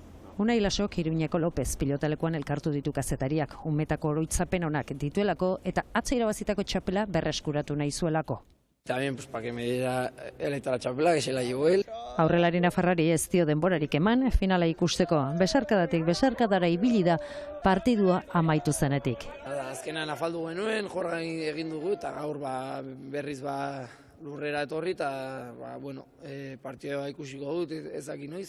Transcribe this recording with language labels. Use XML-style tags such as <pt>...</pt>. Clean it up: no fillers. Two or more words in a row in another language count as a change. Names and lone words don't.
<eu>Unai Lasok Iruñeko Lopez pilotalekuan elkartu ditu kazetariak, umetako oroitzapen onak dituelako eta atzo irabazitako txapela berreskuratu nahi zuelako.</eu> <es>También pues para que me diera él la chapela, que se la llevó él.</es> <eu>Aurrelari nafarrari ez dio denborarik eman, finala ikusteko. Besarkadatik besarkadara ibili da partidua amaitu zenetik. Azkenean afaldu genuen, jorra egin dugu eta gaur berriz lurrera etorri eta partidua ikusiko dut ezaki noiz.</eu>